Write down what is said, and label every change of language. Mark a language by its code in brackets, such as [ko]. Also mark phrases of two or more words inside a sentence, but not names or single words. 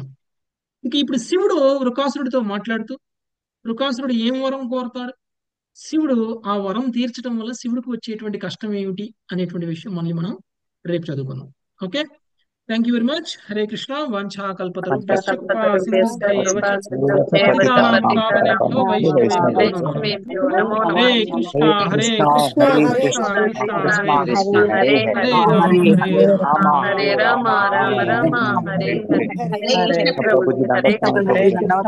[te] ఇంక ఇప్పుడు శివుడు వృకాసురుడితో మాట్లాడుతూ వృకాసురుడు ఏం వరం కోరతాడు, శివుడు ఆ వరం తీర్చడం వల్ల శివుడికి వచ్చేటువంటి కష్టం ఏమిటి అనేటువంటి విషయం మళ్ళీ మనం రేపు చదువుకుందాం. [en] Okay, thank you very much. [sa] హరే కృష్ణ. వాంఛా కల్పతరుభ్యశ్చ కృపా సింధుభ్యైవ చ పతితానాం పావనేభ్యో వైష్ణవేభ్యో నమో నమః. హరే కృష్ణ హరే కృష్ణ కృష్ణ కృష్ణ హరే కృష్ణ హరే రామ హరే రామ రామ రామ హరే హరే. హరే కృష్ణ.